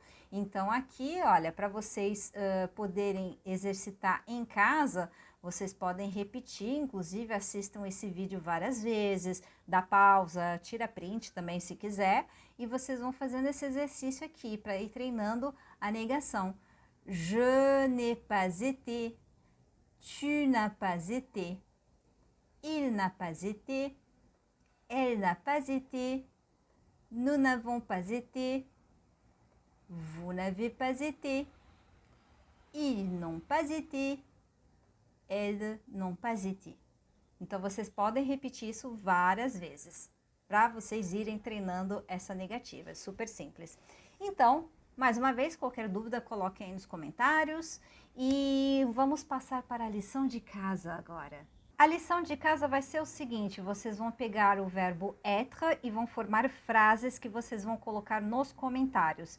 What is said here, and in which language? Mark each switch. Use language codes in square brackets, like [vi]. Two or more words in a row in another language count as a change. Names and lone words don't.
[pt] Então aqui, olha, para vocês poderem exercitar em casa, vocês podem repetir, inclusive assistam esse vídeo várias vezes, dá pausa, tira print também se quiser, e vocês vão fazendo esse exercício aqui para ir treinando a negação. [fr] Je n'ai pas été, tu n'as pas été, il n'a pas été, elle n'a pas été, nous n'avons pas été, vous n'avez pas été, ils n'ont pas été, elles n'ont pas été. [pt] Então, vocês podem repetir isso várias vezes, para vocês irem treinando essa negativa. É super simples. Então, mais uma vez, qualquer dúvida, coloquem aí nos comentários. E vamos passar para a lição de casa agora. A lição de casa vai ser o seguinte: vocês vão pegar o verbo être e vão formar frases que vocês vão colocar nos comentários.